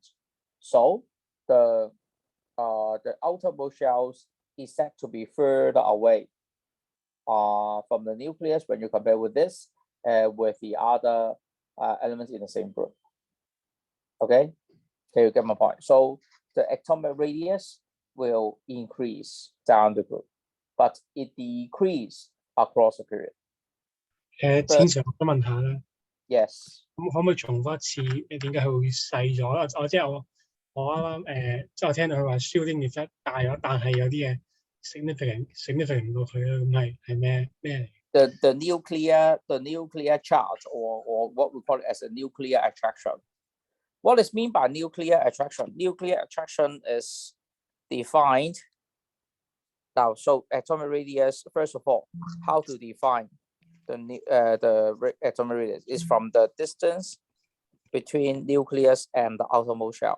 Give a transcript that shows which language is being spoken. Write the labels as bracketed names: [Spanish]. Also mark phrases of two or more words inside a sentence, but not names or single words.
[English] So the outermost shells is said to be further away from the nucleus when you compare with this with the other elements in the same group. Okay, can you get my point? So the atomic radius will increase down the group, but it decrease across the period. [Cantonese] 正常嘅問題啦。 Yes. 咁可唔可以重複一次？點解佢會細咗？我即係我啱啱即係我聽到佢話 [English] shielding effect [Cantonese] 大咗，但係有啲嘢 significant 過佢啦。咁係咩嚟？ [English] The nuclear charge or what we call it as a nuclear attraction. What is mean by nuclear attraction? Nuclear attraction is defined now. So atomic radius, first of all, how to define the atomic radius is from the distance between nucleus and the outermost shell.